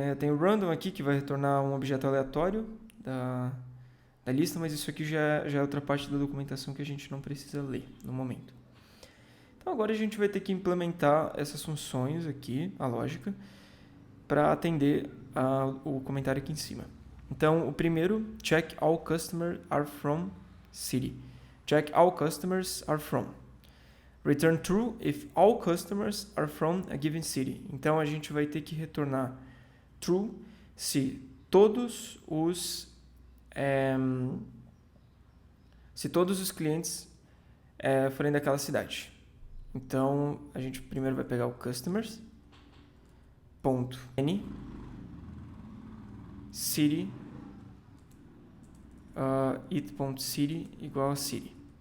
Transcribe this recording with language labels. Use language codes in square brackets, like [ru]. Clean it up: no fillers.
[pt] Tem o random aqui que vai retornar um objeto aleatório da lista, mas isso aqui já é outra parte da documentação que a gente não precisa ler no momento. Então agora a gente vai ter que implementar essas funções aqui, a lógica, para atender o comentário aqui em cima. Então o primeiro, [en] check all customers are from city. Check all customers are from. Return true if all customers are from a given city. [pt] Então a gente vai ter que retornar true se todos os clientes forem daquela cidade. Então a gente primeiro vai pegar o customers ponto n city it.city igual a city.